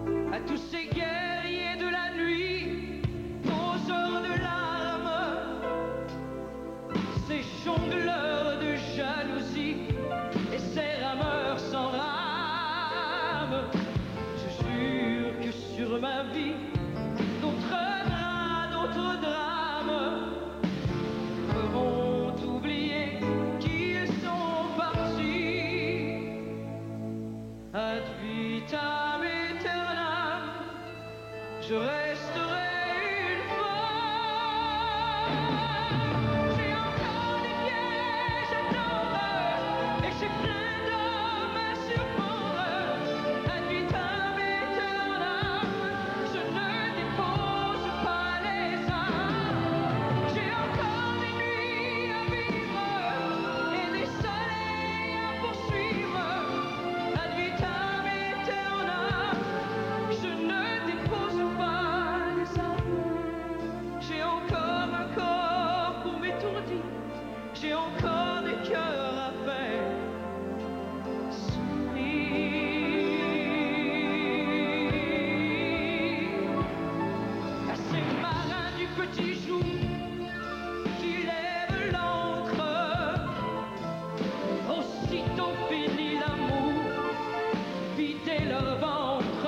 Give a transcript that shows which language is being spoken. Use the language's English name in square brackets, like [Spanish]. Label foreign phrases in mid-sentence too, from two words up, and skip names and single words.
[French] à tous ces guerriers de la nuit, poseurs de larmes, ces jongleurs de jalousie et ces rameurs sans rame. Je jure que sur ma vie, d'autres drames feront oublier qu'ils sont partis. [Latin] Ad vitam aeternam, [French] je resterai une femme. J'ai encore des pièges à tendre et j'ai plein d'hommes à surprendre. [Latin] Ad vitam aeternam, [French] je ne dépose pas les armes. J'ai encore des nuits à vivre et des soleils à poursuivre. [Latin] Ad vitam aeternam, [French] je ne dépose pas les armes. J'ai encore un corps pour m'étourdir, j'ai encore des cœurs à faire sourire. À ces marins du petit jour qui lèvent l'ancre, aussitôt fini l'amour, vider leur ventre.